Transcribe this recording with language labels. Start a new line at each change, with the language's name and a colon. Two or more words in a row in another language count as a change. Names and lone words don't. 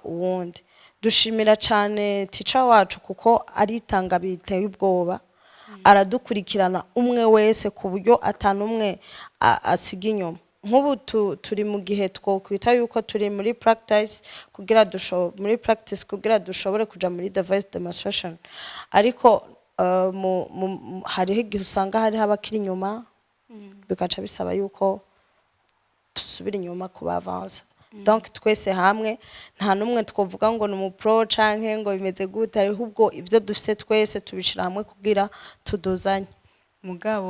Rundi: uwundi dushimira cyane teacher wacu kuko aritanga biteye ubwoba aradukurikirana umwe wese ku buryo atanumwe asiga inyuma nk'ubu turi mu gihe twokwita yuko turi muri practice kugira dushobore kuja muri
English: the voice demonstration
Rundi: ariko hariho igihe usanga hariho abakiri inyuma bikaca bisaba yuko dusubira inyuma kuba
French: avance donc
Rundi: twese hamwe nta numwe twovuga ngo ni umupro canke ngo bimeze gute ariko ubwo ivyo dufite twese tubishira hamwe kugira tuduzanye